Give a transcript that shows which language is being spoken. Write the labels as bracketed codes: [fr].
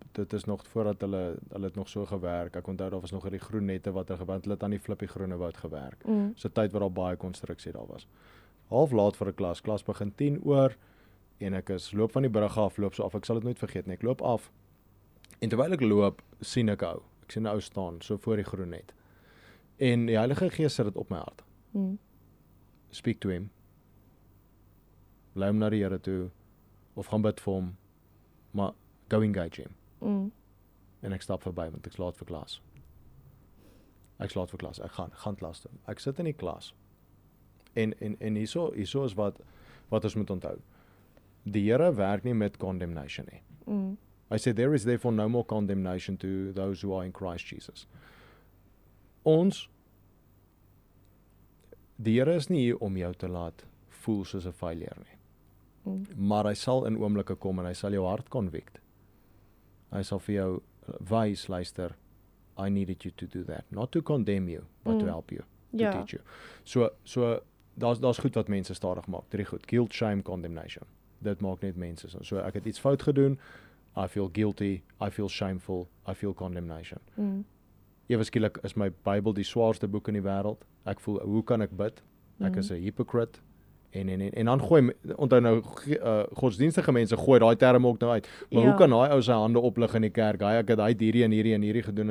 [af] Dit is nog voordat hulle het nog so gewerk. Ek onthou daar was nog hierdie groen nette wat er geband, hulle het aan die flippie groene woud gewerk. So tyd waar daar baie konstruksie daar was. Half laat vir 'n klas begin 10 oor en ek loop van die brug af, loop so af. Ek sal dit nooit vergeet nie. Ek loop af en terwyl ek loop, sien ek 'n ou staan so voor die groen net. En die Heilige Gees sit dit op my hart. [en] Speak to him. [af] Lei hom na die Here toe of gaan bid vir hom, maar [en] go engage him. [af] En ek stap verby want ek's laat vir klas. Ek gaan klas toe. Ek sit in die klas. En hierso is wat ons moet onthou. Die Here werk nie met condemnation nie. [en] I say there is therefore no more condemnation to those who are in Christ Jesus. [af] Die Here is nie hier om jou te laat voel soos 'n failure nie. Maar hy sal in oomblikke kom en hy sal jou hart convict. Hy sal vir jou wys, luister, [en] I needed you to do that. Not to condemn you, but to help you, to teach you. [af] So daar's goed wat mense stadig maak. 3 goed. [en] Guilt, shame, condemnation. [af] Dit maak net mense so. Ek het iets fout gedoen, [en] I feel guilty, I feel shameful, I feel condemnation. [af] Ewe skielik is my Bybel die swaarste boek in die wêreld. Ek voel, hoe kan ek bid? Ek is 'n hypocrite. En dan onthou nou, godsdienstige mense gooi daai term ook nou uit. Maar hoe kan daai ou sy hande oplig in die kerk? Ek het hierdie en hierdie gedoen.